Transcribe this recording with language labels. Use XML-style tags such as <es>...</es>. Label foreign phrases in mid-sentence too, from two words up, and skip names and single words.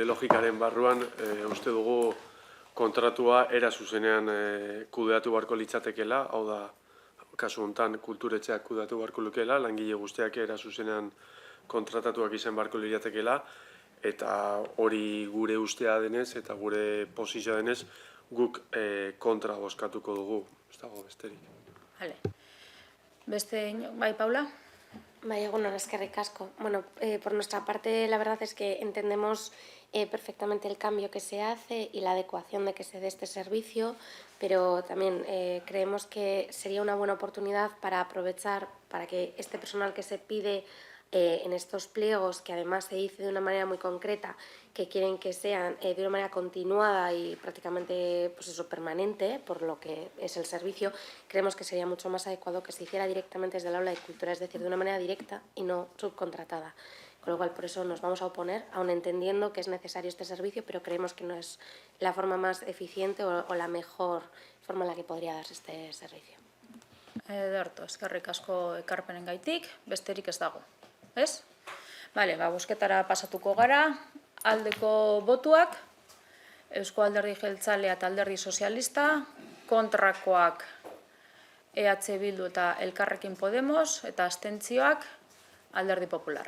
<eu>logikaren barruan uste dugu kontratua era zuzenean kudeatu beharko litzatekeela, hau da, kasu honetan kulturetxeak kudeatu beharko lukeela, langile guztiak era zuzenean kontratatuak izan beharko litzatekeela, eta hori gure ustea denez eta gure posizioa denez guk kontra bozkatuko dugu, ez dago besterik. Beste, bai, Paula? Bai, egunon, eskerrik asko.</eu> <es>Bueno, por nuestra parte, la verdad es que entendemos perfectamente el cambio que se hace y la adecuación de que se dé este servicio, pero también creemos que sería una buena oportunidad para aprovechar, para que este personal que se pide en estos pliegos, que además se dice de una manera muy concreta, que quieren que sean de una manera continuada y prácticamente permanente, por lo que es el servicio, creemos que sería mucho más adecuado que se hiciera directamente desde el aula de cultura, es decir, de una manera directa y no subcontratada. Con lo cual, por eso nos vamos a oponer, aun entendiendo que es necesario este servicio, pero creemos que no es la forma más eficiente o la mejor forma en la que podría darse este servicio.</es> <eu>Ederto, eskerrik asko ekarpenengaitik, besterik ez dago. Ez? Bale, bozketara pasatuko gara, aldeko botuak, Eusko Alderdi Jeltzalea eta Alderdi Sozialista, kontrakoak EH Bildu eta Elkarrekin Podemos, eta abstentzioak Alderdi Popularra.</eu>